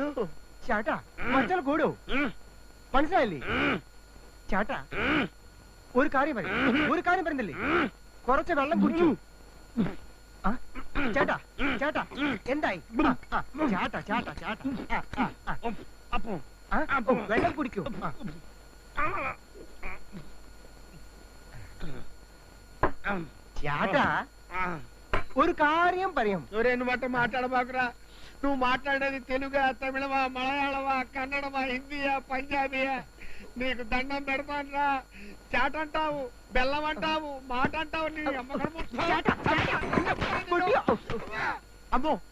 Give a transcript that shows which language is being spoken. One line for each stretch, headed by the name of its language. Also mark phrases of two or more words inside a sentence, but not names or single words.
Malayalam: ചേട്ടാ മച്ചാൽ കൂടോ മനസ്സിലായില്ലേ ചേട്ടാ ഒരു കാര്യം പറയുന്നില്ലേ കുറച്ച് വെള്ളം കുടിച്ചു ചേട്ടാ ചേട്ടാ എന്തായി ചേട്ടാ ചേട്ടാ ചേട്ടാ വെള്ളം കുടിക്കൂ ചേട്ടാ ഒരു കാര്യം പറയാം
Telugu: మాట మాట్లాడబాకురా నువ్వు మాట్లాడేది తెలుగా తమిళమా మలయాళమా కన్నడమా హిందీయా పంజాబీయా నీకు దండం పెడతానురా చాట అంటావు బెల్లం అంటావు మాట అంటావు నీ అమ్మో